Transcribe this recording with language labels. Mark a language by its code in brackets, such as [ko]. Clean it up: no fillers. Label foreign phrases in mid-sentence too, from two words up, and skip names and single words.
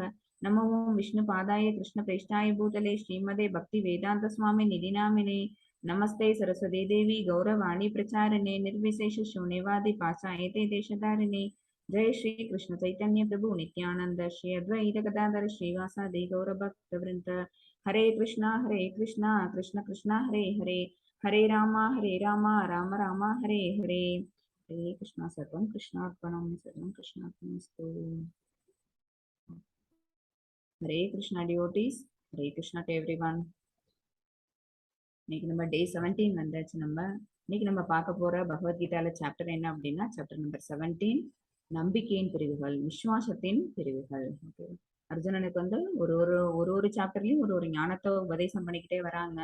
[sa] नमो ओं विष्णुपादाय कृष्णप्रेष्ठाय भूतले श्रीमते भक्तिवेदान्तस्वामिनिधि नामिने। नमस्ते सरस्वती देवी गौरवाणी प्रचारिणे निर्विशेष शून्यवादी पाशायते देशधारिणे। जय श्री कृष्ण चैतन्य प्रभु नित्यानंद श्री अद्वैत गदाधर श्रीवासादि गौरभक्तवृंद। हरे कृष्णा कृष्ण कृष्णा हरे हरे, हरे राम राम राम हरे हरे। हरे कृष्णा सर्वं कृष्णार्पणं सर्वं कृष्णार्पणमस्तु। हरे कृष्णा डिवोटीज, हरे कृष्णा [en] to everyone. [ta] இன்னைக்கு நம்ம டே 17 வந்தாச்சு। இன்னைக்கு நம்ம பார்க்க போற பகவத்கீதால சாப்டர் என்ன அப்படின்னா [en] chapter number [ta] 17, நம்பிக்கையின் பிரிவுகள், விசுவாசத்தின் பிரிவுகள். ஓகே, அர்ஜுனனுக்கு வந்து ஒரு ஒரு ஒரு ஒரு சாப்டர்லயும் ஒரு ஒரு ஞானத்தை உபதேசம் பண்ணிக்கிட்டே வராங்க.